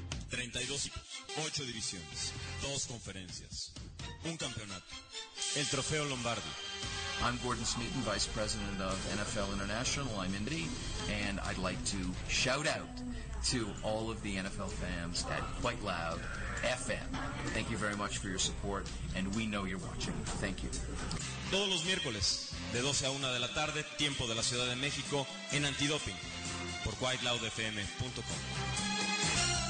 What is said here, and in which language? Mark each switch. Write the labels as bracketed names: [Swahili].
[Spanish] 32 equipos, 8 divisiones, 2 conferencias, un campeonato, el Trofeo Lombardi. [English] I'm Gordon Smeaton, Vice President of NFL International. I'm Indy, and I'd like to shout out to all of the NFL fans at Quite Loud FM. Thank you very much for your support, and we know you're watching. Thank you. [Spanish] Todos los miércoles, de 12 a 1 de la tarde, tiempo de la Ciudad de México, en Antidoping, por QuiteLoudFM.com.